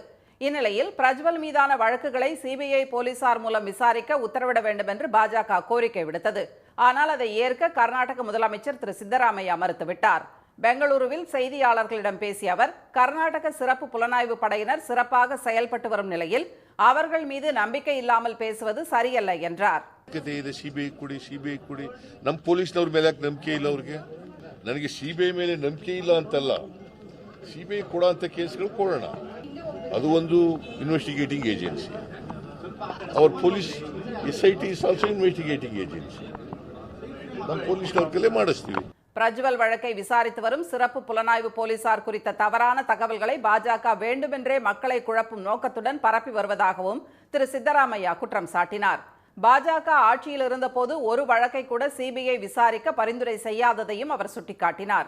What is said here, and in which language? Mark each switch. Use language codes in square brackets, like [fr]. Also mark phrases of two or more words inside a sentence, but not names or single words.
[ta] இந்நிலையில் பிரஜ்வல் மீதான வழக்குகளை சிபிஐ போலீசார் மூலம் விசாரிக்க உத்தரவிட வேண்டும் என்று பாஜக கோரிக்கை விடுத்தது. ஆனால் அதை ஏற்க கர்நாடக முதலமைச்சர் திரு சித்தராமையா மறுத்துவிட்டார். பெங்களூருவில் செய்தியாளர்களிடம் பேசிய அவர், கர்நாடக சிறப்பு புலனாய்வு படையினர் சிறப்பாக செயல்பட்டு வரும் நிலையில் அவர்கள் மீது நம்பிக்கை இல்லாமல் பேசுவது சரியல்ல என்றார். [kn] ನಮ್ಮ ಪೊಲೀಸ್ನವ್ರ ಮೇಲೆ ನಂಬಿಕೆ ಇಲ್ಲ ಅವ್ರಿಗೆ. ನನಗೆ ಸಿಬಿಐ ಮೇಲೆ ನಂಬಿಕೆ ಇಲ್ಲ ಅಂತಲ್ಲ, ಸಿಬಿಐ ಕೊಡುವಂತ ಕೇಸ್ಗಳು ಕೊಡೋಣ. ಅದು ಒಂದು [en] investigating agency. Our police SIT is also investigating agency. [kn] ನಮ್ಮ ಪೊಲೀಸ್ನವ್ರ ಕಲೆ ಮಾಡಿಸ್ತೀವಿ. [ta] பிரஜ்வல் வழக்கை விசாரித்து வரும் சிறப்பு புலனாய்வு போலீசார் குறித்த தவறான தகவல்களை பாஜக வேண்டுமென்றே மக்களை குழப்பும் நோக்கத்துடன் பரப்பி வருவதாகவும் திரு சித்தராமையா குற்றம் சாட்டினார். பாஜக ஆட்சியில் இருந்தபோது ஒரு வழக்கை கூட சிபிஐ விசாரிக்க பரிந்துரை செய்யாததையும் அவர் சுட்டிக்காட்டினார்.